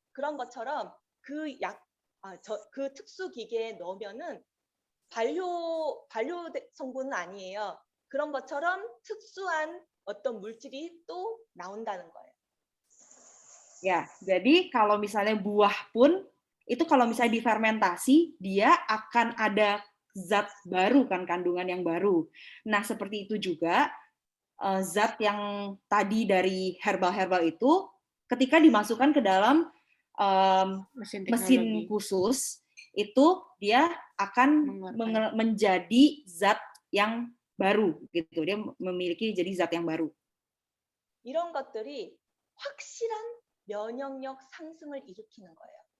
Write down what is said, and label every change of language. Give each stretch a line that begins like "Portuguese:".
Korean: 그런 것처럼 그 특수 기계에 넣으면은 발효 성분은 아니에요. 그런 것처럼 특수한 어떤 물질이 또 나온다는 거예요.
Indonesian: Ya, jadi kalau misalnya buah pun, itu kalau misalnya difermentasi, dia akan ada zat baru kan, kandungan yang baru. Nah, seperti itu juga, zat yang tadi dari herbal itu, ketika dimasukkan ke dalam mesin khusus, itu dia akan menjadi zat yang baru, gitu. Dia memiliki jadi zat yang baru.
Korean: 이런 것들이 확실한 면역력 상승을 일으키는 거예요.